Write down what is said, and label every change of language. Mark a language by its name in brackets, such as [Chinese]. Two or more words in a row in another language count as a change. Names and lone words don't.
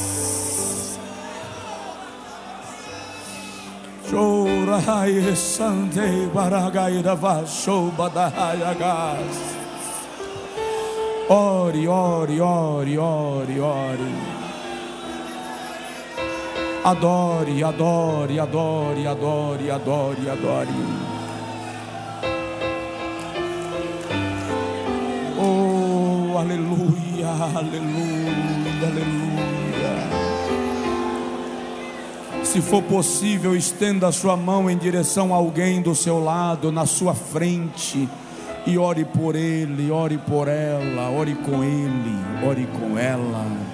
[Portuguese] Chorai sante baragaira vasho badayagas. Ore, ore, ore, ore, ore. Adore, adore, adore, adore, adore, adore. Oh, aleluia, aleluia, aleluia. Se for possível, estenda a sua mão em direção a alguém do seu lado, na sua frente, e ore por ele, ore por ela, ore com ele, ore com ela.